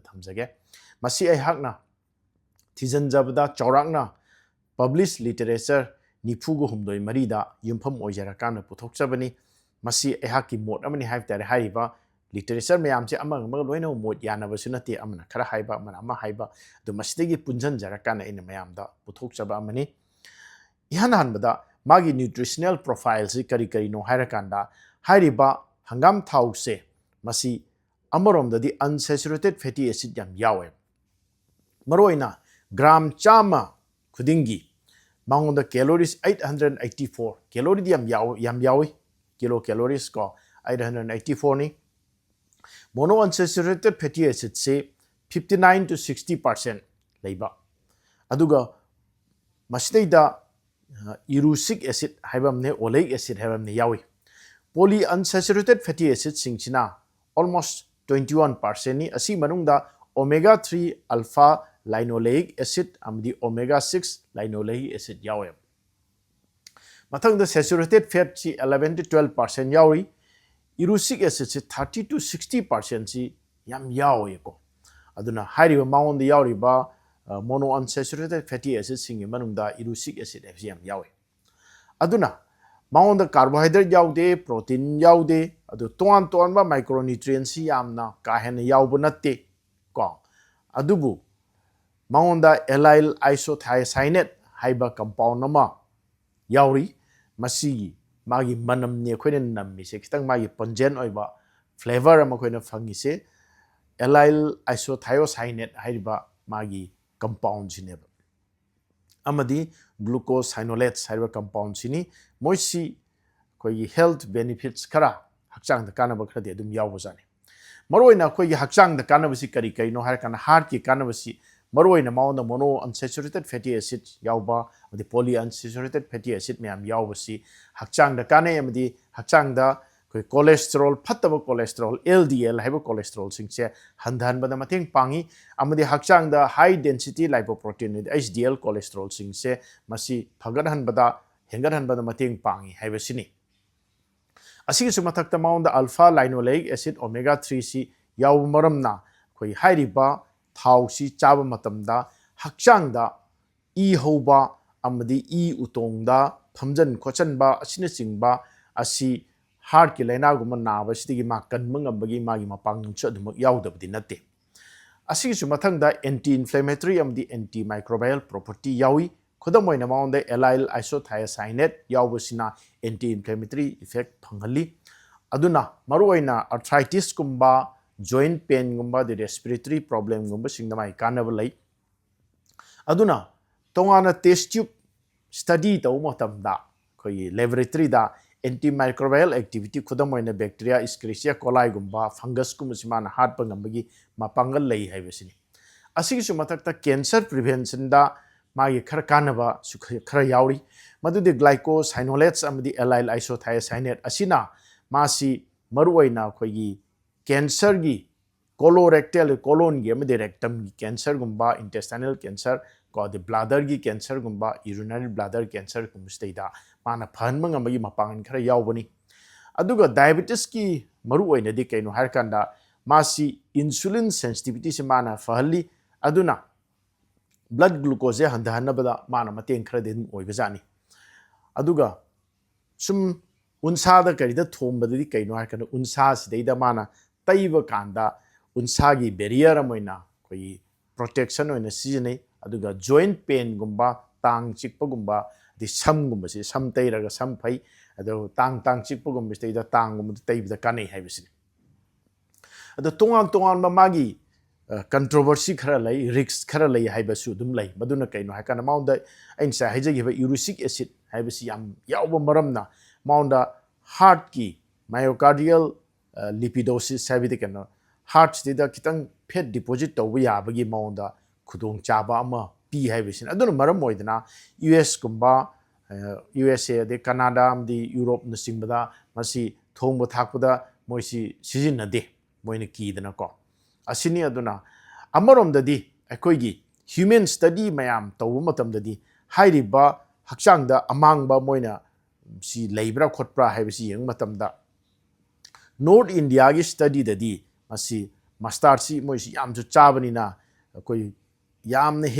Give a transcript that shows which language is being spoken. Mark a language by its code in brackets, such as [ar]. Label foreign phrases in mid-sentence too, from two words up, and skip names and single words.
[mni] ꯊꯝꯖꯒꯦ ꯃꯁꯤ ꯑꯩꯍꯥꯛꯅ ꯊꯤꯖꯤꯟꯖꯕꯗ ꯆꯥꯎꯔꯥꯛꯅ [en] public literature [mni] 94-3ꯗ ꯌꯨꯝꯐꯝ ꯑꯣꯏꯖꯔꯀꯥꯟꯗ ꯄꯨꯊꯣꯛꯆꯕꯅꯤ ꯃꯁꯤ ꯑꯩꯍꯥꯛꯀꯤ ꯃꯣꯠ ꯑꯃꯅꯤ ꯍꯥꯏꯕ ꯇꯥꯔꯦ ꯍꯥꯏꯔꯤꯕ ꯂꯤꯇꯔꯦꯆꯔ ꯃꯌꯥꯝꯁꯦ ꯑꯃꯒ ꯂꯣꯏꯅꯃꯛ ꯃꯣꯠ ꯌꯥꯅꯕꯁꯨ ꯅꯠꯇꯦ ꯑꯃꯅ ꯈꯔ ꯍꯥꯏꯕ ꯑꯃꯅ ꯑꯃ ꯍꯥꯏꯕ ꯑꯗꯨ ꯃꯁꯤꯗꯒꯤ ꯄꯨꯟꯁꯤꯟꯖꯔꯀꯥꯟꯗ ꯑꯩꯅ ꯃꯌꯥꯝꯗ ꯄꯨꯊꯣꯛꯆꯕ ꯑꯃꯅꯤ इहान हानबदा मागी [en] nutritional profile [mni] से करी हायरकांदा हायरिबा हंगाम थाउ से मसी अमरोमददी [en] unsaturated fatty acid [mni] याम यावे मरोइना ग्राम चामा खुदिंगी मांगोंदा कैलोरीज 884 कैलोरी याम यावे [en] kilo calories [mni] को 884 नि [en] mono unsaturated fatty [mni] एसिड से 59 to 60% लेबा अदुगा मसिदैदा [en] erucic acid [mni] हाइबमने [en] oleic acid [mni] हाइबमने यावी [en] poly unsaturated fatty acid [mni] सिंगसिना ऑलमोस्ट 21% नि असि मनुंगदा [en] omega 3 alpha linoleic acid [mni] अमदी [en] omega 6 linoleic acid [mni] यावे मथंगदा [en] saturated fat [mni] सी 11 to 12% यावी [en] erucic acid [mni] से 30 to 60% सी याम यावे को अदुना हाइरिबा माउंड यावरिबा [en] mono unsaturated fatty acid [mni] सिंग मनुंगदा [en] erucic acid [mni] एफियम यावे अदुना माउंड कार्बोहाइड्रेट यावदे प्रोटीन यावदे अदु तोन बा माइक्रोन्यूट्रिएंट्स यामना काहेन यावब नत्ते को अदुबु माउंड [en] allyl isothiocyanate [mni] हाइबा कंपाउंड नमा यावरी मसी मागी मनम ने खोइन नम्मिसे खितंग मागी पंजेन ओइबा फ्लेवर अमा खोइन फंगिसे [en] allyl isothiocyanate [mni] हाइबा मागी कंपाउंड सिनेब अमदी ग्लूकोसाइनोलेट्स हाइबा कंपाउंड सिनी मोइसी कोई [en] health benefits [mni] खरा हक्चांग द कानब खरदे दुम यावबजाने मरोइना कोई हक्चांग द कानबसी करी नो हारकन हार्ट की कानबसी मरोइना माउंड [en] mono unsaturated fatty acid [mni] यावबा अमदी [en] poly unsaturated fatty acid [mni] मैम यावबसी हक्चांग द काने अमदी हक्चांग द कोई कोलेस्ट्रॉल फत्तब [en] cholesterol LDL [mni] हाइबा कोलेस्ट्रॉल सिंगसे हंधनबदा मतेंग पांगी अमदी हक्चांग द [en] high density lipoprotein HDL cholesterol [mni] सिंगसे मसी फगदहनबदा हेंगदहनबदा मतेंग पांगी हाइबसिनी असिगसु मथक्ता माउंड [en] alpha linoleic acid omega 3 [mni] सी याव मरमना कोई हाइरिबा थाउ सी चाब मतमदा हक्चांग दा ई हौबा अमदी ई उतोंगदा फमजन खोचनबा असिना चिंगबा असि हार्ट की लाइनागुम नाबसिदगी मा कनमंगबगी मागी मपांगच अदुमक यावदबदि नते असिगसु मथंगदा [en] anti inflammatory [mni] अमदी [en] anti microbial property [mni] यावी खुदम ओइना माउंड एलाइल आइसोथायोसाइनेट यावबसिना [en] anti inflammatory effect [mni] फंगली अदुना मरुओइना आर्थराइटिस गुम्बा [en] joint pain [mni] गुम्बा द [en] respiratory problem [mni] गुम्बा सिंगमाई कानब लई अदुना तोंगाना [en] test tube study [mni] तौ मतमदा कोई लेबोरेटरी दा [en] anti microbial activity [mni] खुदम ओइना [en] bacteria Escherichia coli [mni] गुम्बा फंगस गुम्बसिमाना हार्ट पंगंबगी मापांगल लई हाइबसिनी असिगसु मथक्ता [en] cancer prevention [mni] दा मागी खर कानबा खर यावरी मदुदि ग्लाइकोसाइनोलेट्स अमदी [en] allyl isothiocyanate [mni] असिना मासी मरुओइना खोगी कैंसर गी [en] colorectal colon [mni] गी अमदी रेक्टम गी कैंसर गुम्बा [en] intestinal cancer [mni] को द ब्लाडर गी कैंसर गुम्बा [en] urinary bladder cancer [mni] गुम्बस्तेदा माना फहनमंग अमगी मपांगन खर यावबनी अदुगा डायबिटीज की मरुओइनदि कैनो हारकांदा मासी [en] insulin sensitivity [mni] से माना फहली अदुना [en] blood glucose [mni] हंधहनबदा माना मतें खर दिन ओइबजानी अदुगा सुम उनसादा करिदा थोंबदि कैनो हारकांदा उनसा सिदैदा माना तैब कांदा उनसागी बैरियर अमोइना कोई प्रोटेक्शन ओइना सिजनै अदुगा [en] joint pain [mni] गुम्बा तांग चिकप गुम्बा दि सम गुम्बसे सम तैरगा सम फै अदो तांग चिकप गुम्बसे तांग गुम्बा तैबदा कानै हाइबसिनी अदो तोंगान मागी controversy khara lay risks khara lay haibasu dum lay maduna kaino hakana maunda ain sa haijagi ba [en] uric acid [mni] haibasi yam yawba maramna maunda heart ki [en] myocardial lipidosis [mni] habide kano heart dida kitang [en] fat deposit [mni] tawba yabagi maunda khudong chaba ama pi haibasin aduna maram oidana US kumba USA de Canada amdi Europe na singbada masi thongba thakpada moisi sizinade moina kidana ko asini aduna amarom dadi akoigi [en] human study [mni] mayam tawu matam dadi hairiba hakchang da amang ba moina si leibra khotpra haibisi yeng matam da North India gi study dadi masi master si moisi yam chu chabani na koi yam ne